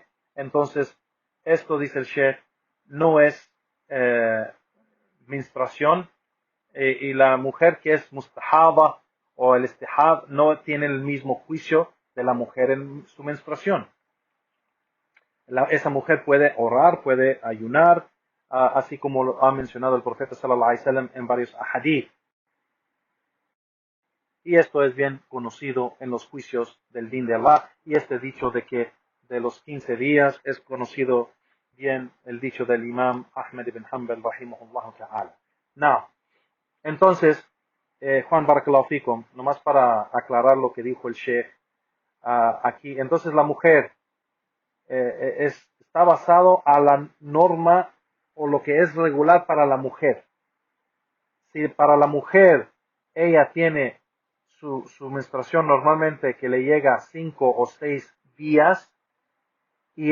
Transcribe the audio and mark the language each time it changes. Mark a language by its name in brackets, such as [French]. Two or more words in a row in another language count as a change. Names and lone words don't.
[Spanish] Entonces, esto dice el Sheikh, no es menstruación y la mujer que es mustahaba o el istihad no tiene el mismo juicio de la mujer en su menstruación. Esa mujer puede orar, puede ayunar, así como lo ha mencionado el profeta [Arabic] صلى الله عليه وسلم [Spanish] en varios ahadith. Y esto es bien conocido en los juicios del din de Allah. Y este dicho de que de los 15 días es conocido bien el dicho del imam Ahmed ibn Hanbal [Arabic] رحمه الله تعالى. [Spanish] Now, entonces, Juan [Arabic] بارك الله فيكم, [Spanish] nomás para aclarar lo que dijo el Sheikh aquí. Entonces la mujer está basado a la norma o lo que es regular para la mujer. Si para la mujer ella tiene su menstruación normalmente que le llega 5 o 6 días y